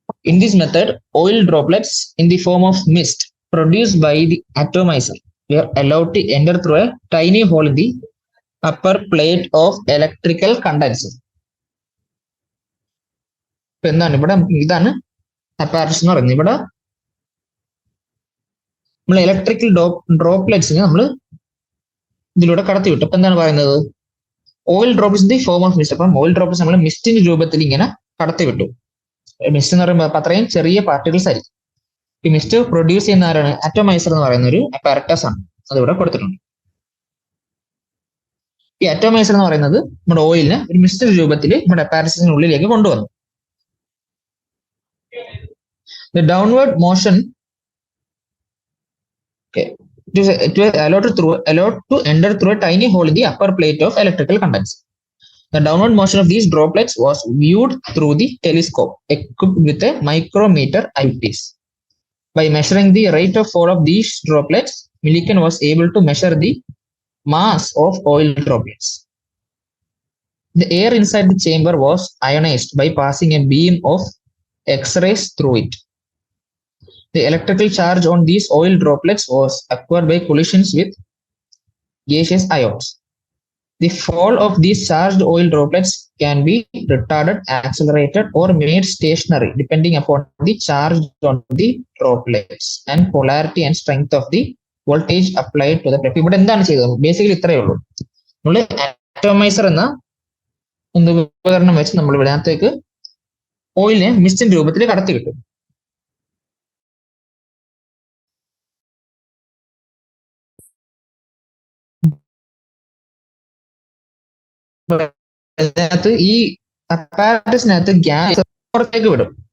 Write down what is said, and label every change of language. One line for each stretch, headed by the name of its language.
English: In this method, oil droplets in the form of mist produced by the atomizer were allowed to enter through a tiny hole in the upper plate of electrical condenser.
Malayalam: എന്താണ് ഇവിടെ? ഇതാണ് apparatus എന്ന് പറയുന്നത്. ഇവിടെ നമ്മൾ electrical ഡ്രോപ്ലെറ്റ്സിനെ നമ്മൾ ഇതിലൂടെ കടത്തിവിട്ടു. അപ്പൊ എന്താണ് പറയുന്നത്?
English: Oil droplets in the form of mist.
Malayalam: അപ്പം ഓയിൽ ഡ്രോപ്ലെറ്റ്സ് നമ്മൾ മിസ്റ്റിന്റെ രൂപത്തിൽ ഇങ്ങനെ കടത്തിവിട്ടു. മിസ്റ്റ് എന്ന് പറയുമ്പോൾ അത്രയും ചെറിയ പാർട്ടിക്കിൾസ് ആയിരിക്കും. ഈ മിസ്റ്റ് പ്രൊഡ്യൂസ് ചെയ്യുന്ന ആരാണ്? അറ്റോമൈസർ എന്ന് പറയുന്ന ഒരു അപ്പാരറ്റസ് ആണ്. അതിവിടെ കൊടുത്തിട്ടുണ്ട്. ഈ അറ്റോമൈസർ എന്ന് പറയുന്നത് നമ്മുടെ ഓയിലിനെ ഒരു മിസ്റ്റ് രൂപത്തിൽ നമ്മുടെ അപ്പാരറ്റസിന് ഉള്ളിലേക്ക് കൊണ്ടുവന്നു.
English: The downward motion it was allowed to enter through a tiny hole in the upper plate of electrical condenser. The downward motion of these droplets was viewed through the telescope equipped with a micrometer eyepiece. By measuring the rate of fall of these droplets, Millikan was able to measure the mass of oil droplets. The air inside the chamber was ionized by passing a beam of X-rays through it. The electrical charge on these oil droplets was acquired by collisions with gaseous ions. The fall of these charged oil droplets can be retarded, accelerated, or made stationary depending upon the charge on the droplets and polarity and strength of the voltage applied to the plate.
Malayalam: ഇവിടെ എന്താണ് ചെയ്തത്? Basically ഇത്രയേ ഉള്ളൂ. നമ്മൾ atomiser എന്ന എന്ന ഉപകരണം വെച്ച് നമ്മൾ ഇതിനകത്തേക്ക് ഓയിലിനെ മിസ്റ്റിന്റെ രൂപത്തിൽ കടത്തി കിട്ടും. അതിനകത്ത് ഈ അപ്പാരറ്റസിനകത്ത് ഗ്യാസ് പുറത്തേക്ക് വിടും.